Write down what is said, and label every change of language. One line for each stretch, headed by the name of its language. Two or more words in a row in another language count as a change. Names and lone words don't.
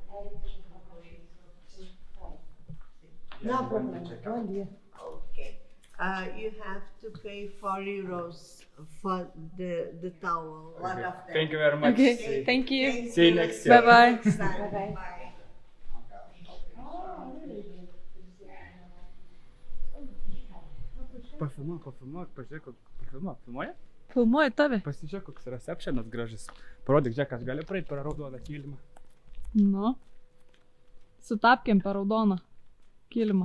English: No problem.
Portuguese: Bom dia.
English: Ok. You have to pay 4 euros for the towel. One of them. Thank you very much. Okay, thank you. See you next year. Bye-bye. Next time. Bye-bye. Bye.
Lithuanian: Pafilmuok, pažiūrėk, filmuoja? Filmuoju tave. Pasižiūrėk, koks receptionas gražus. Parodyk, žiūrėk, aš galiu praeiti per raudoną kilimą. Nu. Sutapkėm per raudoną kilimą.